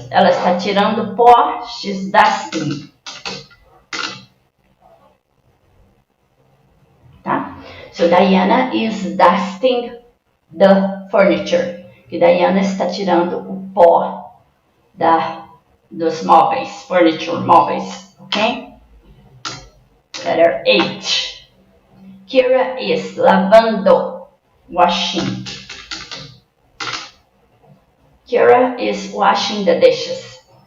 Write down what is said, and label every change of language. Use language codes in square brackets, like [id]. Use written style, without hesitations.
[pt] Ela está tirando pó, [en] she's dusting. [pt] Tá? [en] So Diana is dusting the furniture. [pt] Que Diana está tirando o pó dos móveis, furniture, móveis, ok? [en] Letter H. Kira is lavando, washing. Kira is washing the dishes.